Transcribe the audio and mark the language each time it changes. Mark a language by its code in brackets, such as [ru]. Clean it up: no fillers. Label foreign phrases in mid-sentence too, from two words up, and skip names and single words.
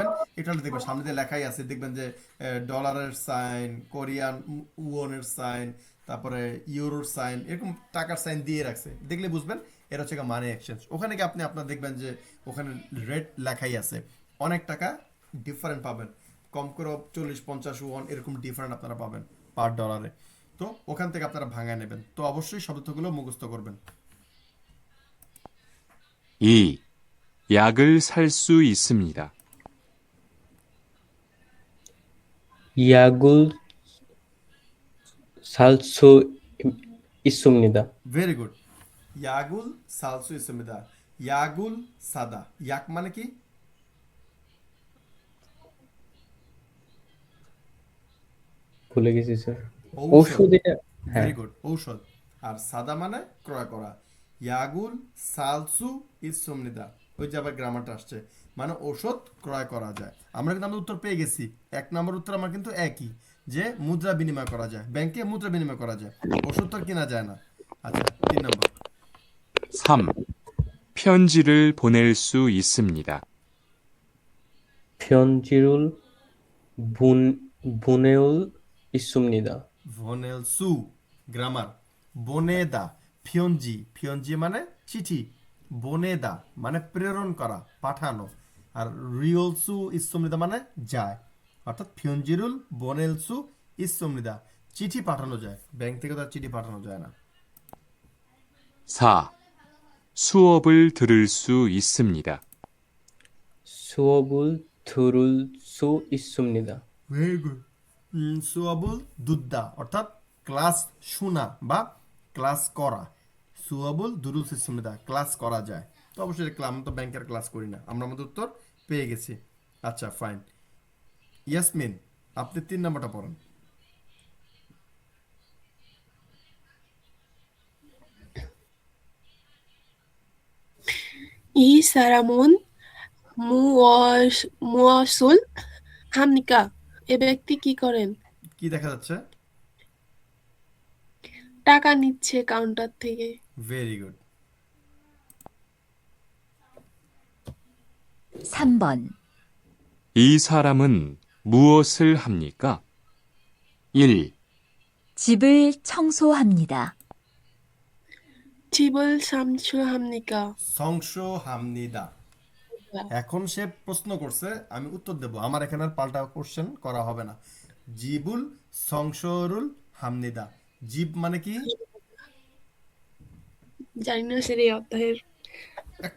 [bn] এটা দেখবেন সামনে দিয়ে লেখাই আছে, দেখবেন যে ডলারের সাইন, কোরিয়ান ওয়নের সাইন, তারপরে ইউরোর সাইন, এরকম টাকার সাইন দিয়ে রাখছে, দেখলে বুঝবেন এটা হচ্ছে [en] money exchange. [bn] ওখানে গিয়ে আপনি আপনার দেখবেন যে ওখানে রেট লেখাই আছে, অনেক টাকা ডিফারেন্ট পাবেন, কম করে 40-50 ওয়ান এরকম ডিফারেন্ট আপনারা পাবেন [en] per dollar. [bn] তো ওখান থেকে আপনারা ভাঙায় নেবেন। তো অবশ্যই শব্দগুলো মুখস্থ করবেন। [ko] 2. 약을 살 수 있습니다. 약을 살 수 있습니다. [en] very good. [ko] 약을 살 수 있습니다. 약을 사다, [bn] ইয়াক মানে কি? ভুলে গেছি স্যার। ঔষধ। ঔষধ এটা, হ্যাঁ [en] very good, [bn] ঔষধ। আর সাদা মানে ক্রয় করা। [ko] 약을 살 수 있습니다, [bn] ওই যে আবার গ্রামারটা আসছে, মানে ঔষধ ক্রয় করা যায়। আমরা কিন্তু আমাদের উত্তর পেয়ে গেছি। 1 নম্বর উত্তর আমার কিন্তু একই, যে মুদ্রা বিনিময় করা যায়, ব্যাংকে মুদ্রা বিনিময় করা যায়, ওষুধ তো আর কেনা যায় না। আচ্ছা 3 নম্বর। [ko] 3. 편지를 보낼 수 있습니다. 편지를 보낼 있습니다. [bn] ভনেলসু, গ্রামার। বনেদা, ফিয়ঞ্জি, ফিয়ঞ্জি মানে চিঠি, বনেদা মানে প্রেরণ করা, পাঠানো, আর [ko] 리을 수 있습니다 [bn] মানে যায়, অর্থাৎ [ko] 편지를 보낼 수 있습니다, [bn] চিঠি পাঠানো যায়, ব্যাংক থেকে তো আর চিঠি পাঠানো যায় না। [ko] 4. 수업을 들을 수 있습니다. 수업을 들을 수 있습니다. [en] very good. [ko] 수업을 듣다 [bn] অর্থাৎ ক্লাস শোনা বা ক্লাস করা, [ko] 수업을 들을 수 있습니다 [bn] ক্লাস করা যায়। তো অবশ্যই আমরা তো ব্যাংকের ক্লাস করি না, আমরা আমাদের উত্তর পেয়ে গেছি। আচ্ছা ফাইন। ইয়াসমিন, আপনি 3 নম্বরটা পড়েন। [ko] 이 사람은 무엇을 합니까? [bn] এ ব্যক্তি কি করেন? কি দেখা যাচ্ছে? টাকা নিচ্ছে কাউন্টার থেকে। [en] very good. [ko] 3번. 이 사람은 무엇을 합니까? 1. 집을 청소합니다. 집을 삼수합니까? সংশোহামনিদা। [bn] এখন সে প্রশ্ন করছে, আমি উত্তর দেব, আমার এখানে আর পাল্টা কোশ্চেন করা হবে না। [ko] 집을 청소를 합니다, [bn] জিব মানে কি? জানি না সেটা এই অধ্যায়ের একটা